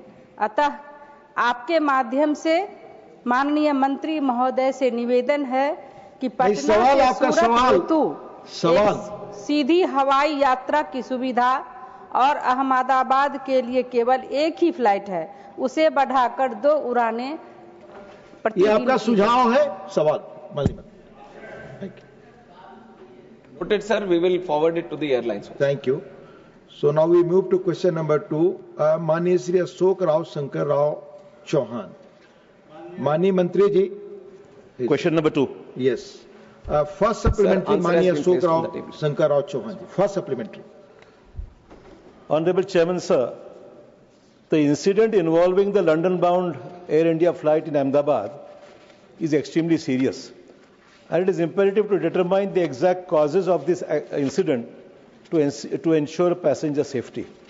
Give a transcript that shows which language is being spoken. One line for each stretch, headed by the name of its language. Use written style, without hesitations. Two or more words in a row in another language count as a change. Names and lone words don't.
Hindi: अतः आपके माध्यम से माननीय मंत्री महोदय से निवेदन है कि पटना से सूरत हेतु सीधी हवाई यात्रा की सुविधा और अहमदाबाद के लिए केवल एक ही फ्लाइट है, उसे बढ़ाकर 2 उड़ानें ये आपका सुझाव है? सवाल
English: Put it, sir, we will forward it to the airlines. Thank you. So now we move to question number 2.
Hindi: माननीय श्री अशोक राव शंकर राव चौहान. माननीय मंत्री जी.
English: Question number 2. Yes. First supplementary, answer has
Hindi: माननीय
English: been
Hindi: अशोक
English: placed on
Hindi: राव
English: the table.
Hindi: शंकर राव चौहान जी.
English: First supplementary. Honorable Chairman, sir, the incident involving the London-bound Air India flight in Ahmedabad is extremely serious, and it is imperative to determine the exact causes of this incident to ensure passenger safety.